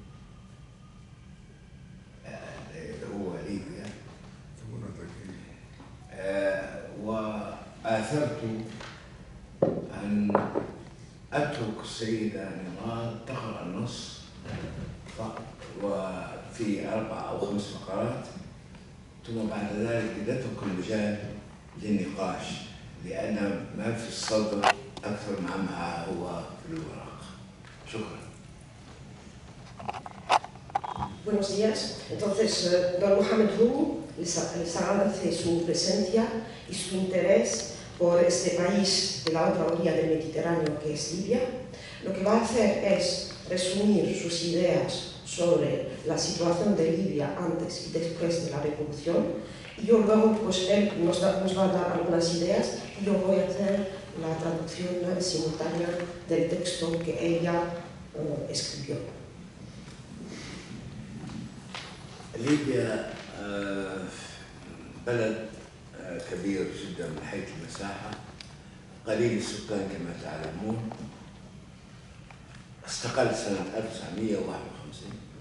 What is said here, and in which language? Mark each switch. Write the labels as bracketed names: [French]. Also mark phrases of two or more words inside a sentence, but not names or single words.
[Arabic] اللي هو ليبيا، وآثرت أن أترك السيدة نضال تقرأ النص وفي 4 أو 5 فقرات، ثم بعد ذلك نترك المجال للنقاش، لأن ما في الصدر أكثر مما هو في الورق. شكرا. [Spanish] Buenos días. Entonces, don Mohamed Hu les agradece su presencia y su interés por este país de la otra orilla del Mediterráneo que es Libia. Lo que va a hacer es resumir sus ideas sobre la situación de Libia antes y después de la revolución, y yo luego, pues él nos va a dar algunas ideas y yo voy a hacer la traducción simultánea del texto que ella escribió. [Arabic] ليبيا بلد كبير جدا من حيث المساحة، قليل السكان كما تعلمون، استقل سنة 1951.